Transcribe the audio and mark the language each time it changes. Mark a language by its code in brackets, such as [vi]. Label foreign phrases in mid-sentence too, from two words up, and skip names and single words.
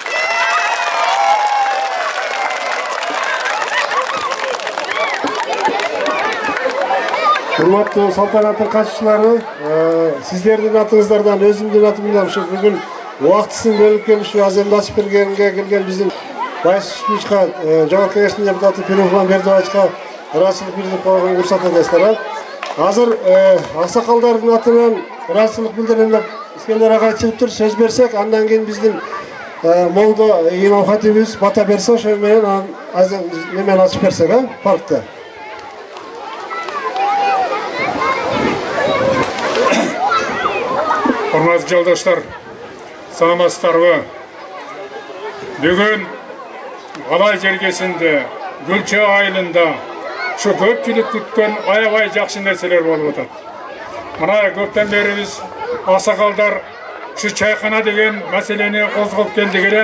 [ky] Урматтуу салтанаттын катчылары, сиздердин атыңыздардан, өзүмдүн атымдан ушу бүгүн убактысын бөлүп келип ушу аземди ачып бергенге келген биздин Байшмичка Жогорку Кеңештин депутаты Перухман Бердибаевичка ыраазычылык билдирип койгонго уруксат этесиздер. Азыр аксакалдардын атынан ыраазычылык билдирем деп Искендер агай чыгыптыр, сөз берсек, андан кийин биздин молдо имам хатибибиз бата берсе, ошо менен азыр немен ачып берсек, паркты. [tk] Hormatly joldaşlar, [ky] salamatсыздарбы? Бүгүн Алай жергесинде, Gülçe айылында şu көпчүлүк күткөн аябай жакшы нерселер болуп атат. Мына көптөн бери биз аксакалдар şu чайкана деген маселени козгоп келдик эле.